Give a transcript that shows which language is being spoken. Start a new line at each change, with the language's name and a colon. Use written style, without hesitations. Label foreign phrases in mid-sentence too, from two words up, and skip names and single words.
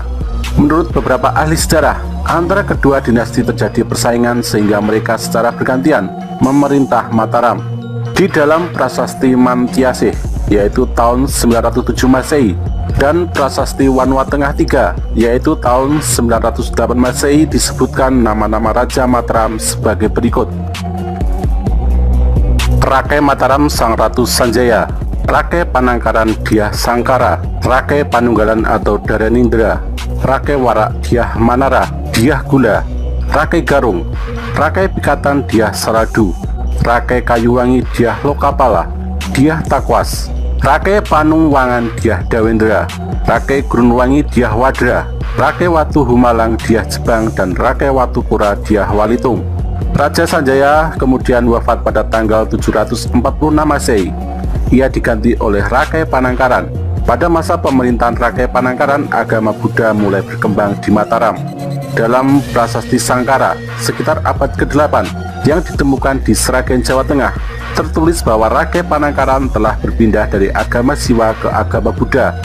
Indonesian: Menurut beberapa ahli sejarah, antara kedua dinasti terjadi persaingan sehingga mereka secara bergantian memerintah Mataram. Di dalam prasasti Mantiasih, yaitu tahun 907 Masehi, dan prasasti Wanua Tengah III, yaitu tahun 908 Masehi, disebutkan nama-nama Raja Mataram sebagai berikut. Rakai Mataram Sang Ratu Sanjaya, Rakai Panangkaran Dyah Sangkara, Rakai Panunggalan atau Dharanindra, Rakai Warak Dyah Manara, Dyah Gula, Rakai Garung, Rakai Pikatan Dyah Saradu, Rakai Kayuwangi Dyah Lokapala, Dyah Takwas, Rakai Panungwangan Dyah Dawendra, Rakai Grunwangi Dyah Wadra, Rakai Watu Humalang Dyah Jebang, dan Rakai Watu Pura Dyah Walitung. Raja Sanjaya kemudian wafat pada tanggal 746 Masehi. Ia diganti oleh Rakai Panangkaran. Pada masa pemerintahan Rakai Panangkaran, agama Buddha mulai berkembang di Mataram. Dalam prasasti Sangkara sekitar abad ke-8 yang ditemukan di Sragen, Jawa Tengah, tertulis bahwa Rakai Panangkaran telah berpindah dari agama Siwa ke agama Buddha.